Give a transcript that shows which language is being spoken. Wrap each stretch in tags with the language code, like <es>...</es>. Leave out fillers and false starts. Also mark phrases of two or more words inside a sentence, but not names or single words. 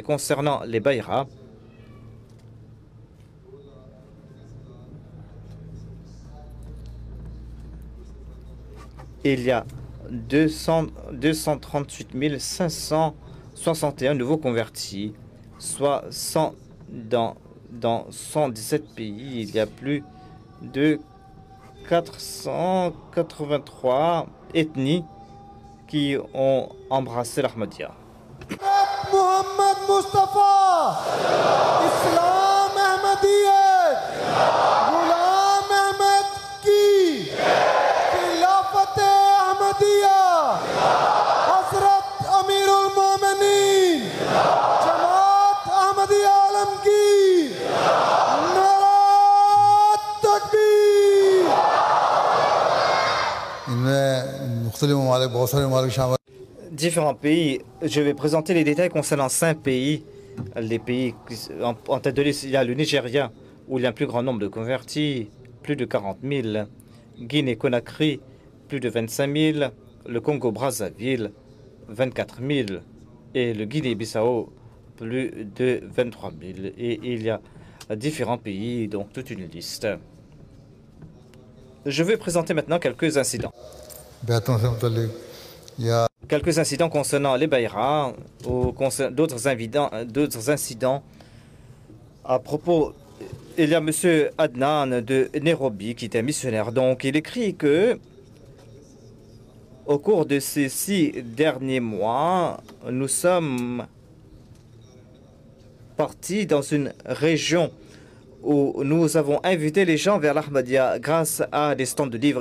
<fr>Concernant les Bayra, il y a 238 561 nouveaux convertis, soit 100 dans 117 pays. Il y a plus de 483 ethnies qui ont embrassé l'Ahmadiyya.</fr> <ur>محمد مصطفیٰ، اسلام احمدیت، غلام احمد کی، خلافت احمدیہ، حضرت امیر المومنین، جماعت احمدیہ عالمگیر، نعرۂ تکبیر. ان میں مختلف ممالک بہت سارے ممالک شامل</ur> <fr>Différents pays, je vais présenter les détails concernant 5 pays. Les pays en tête de liste, il y a le Nigeria, où il y a un plus grand nombre de convertis, plus de 40 000. Guinée-Conakry, plus de 25 000. Le Congo-Brazzaville, 24 000. Et le Guinée-Bissau, plus de 23 000. Et il y a différents pays, donc toute une liste. Je vais présenter maintenant quelques incidents.</fr> <ur>بہتروں سے متعلق یا</ur> <fr>Quelques incidents concernant les Bayra ou d'autres incidents à propos. Il y a M. Adnan de Nairobi qui était missionnaire. Donc, il écrit que au cours de ces 6 derniers mois, nous sommes partis dans une région où nous avons invité les gens vers l'Ahmadiyya grâce à des stands de livres.</fr>